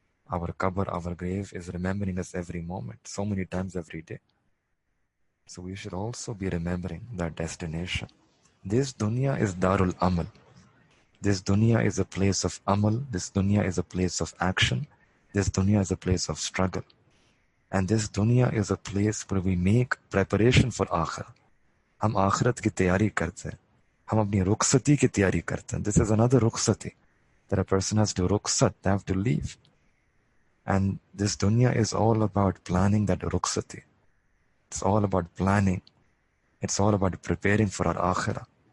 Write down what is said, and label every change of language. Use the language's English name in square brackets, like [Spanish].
[English] Our qabr, our grave, is remembering us every moment, so many times every day. So we should also be remembering that destination. This dunya is darul amal. This dunya is a place of amal. This dunya is a place of action. This dunya is a place of struggle. And this dunya is a place where we make preparation for akhirah. [Hindi] हम आखिरत की तैयारी करते हैं. हम अपनी रुखसती की तैयारी करते हैं. [English] This is another rukhsati, that a person has to rukhsat, they have to leave. And this dunya is all about planning that rukhsati. It's all about planning. It's all about preparing for our akhirah.